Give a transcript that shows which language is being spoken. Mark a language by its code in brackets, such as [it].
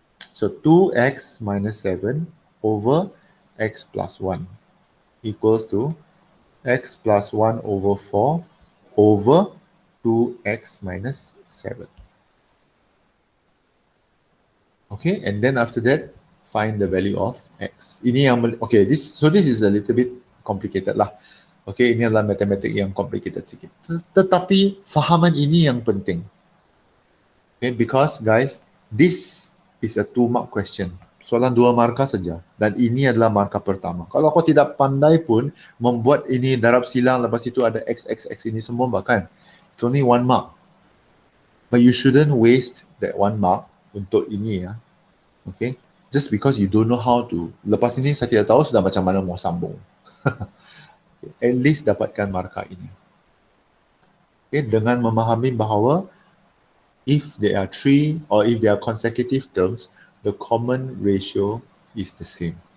[en] So 2x minus 7 over x plus 1 equals to x plus 1 over 4 over 2x minus 7. Okay, and then after that, find the value of x. [ms] Ini yang, [en] okay, this is a little bit complicated lah. [ms] Okay, ini adalah matematik yang complicated sikit. Tetapi fahaman ini yang penting. [en] Okay, because guys, this is a 2-mark question. [ms] Soalan 2 markah saja. Dan ini adalah markah pertama. Kalau kau tidak pandai pun membuat ini darab silang, lepas itu ada x ini semua bahkan. [en] It's only 1 mark. But you shouldn't waste that 1 mark [ms] untuk ini ya. [en] Okay? Just because you don't know how to. [ms] Lepas ini saya tidak tahu sudah macam mana mau sambung. Okay. [en] At least [ms] dapatkan markah ini. Okay? Dengan memahami bahawa [en] if there are 3 or if there are consecutive terms, the common ratio is the same.